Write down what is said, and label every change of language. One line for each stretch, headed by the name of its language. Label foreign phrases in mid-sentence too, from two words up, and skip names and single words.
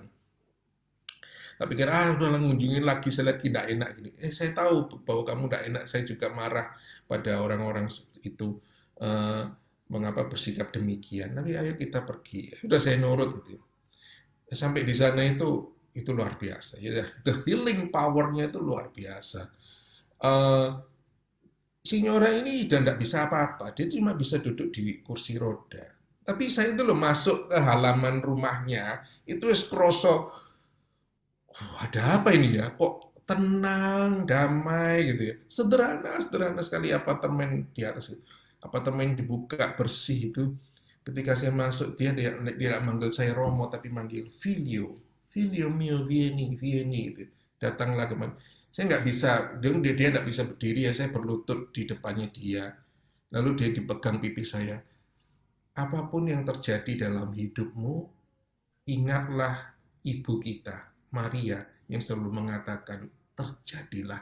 Indonesian: Tak pikir, udah ngunjungin lagi, saya lagi tidak enak gini. Saya tahu bahwa kamu tidak enak, saya juga marah pada orang-orang itu, mengapa bersikap demikian. Tapi ayo kita pergi. Sudah saya nurut gitu. Sampai di sana itu luar biasa. Ya,
English: the healing power-
Indonesian: nya itu luar biasa. Signora ini udah tidak bisa apa-apa, dia cuma bisa duduk di kursi roda. Tapi saya itu loh masuk ke halaman rumahnya, itu kroso, ada apa ini ya? Kok tenang, damai gitu ya. Sederhana sekali apartemen di atas itu. Apartemen dibuka bersih itu. Ketika saya masuk dia tidak manggil saya Romo tapi manggil
Italian: Filio mio vieni
Indonesian: gitu. Datanglah kemana. Saya nggak bisa, dia nggak bisa berdiri ya, saya berlutut di depannya dia. Lalu dia dipegang pipi saya. Apapun yang terjadi dalam hidupmu, ingatlah ibu kita, Maria, yang selalu mengatakan, terjadilah.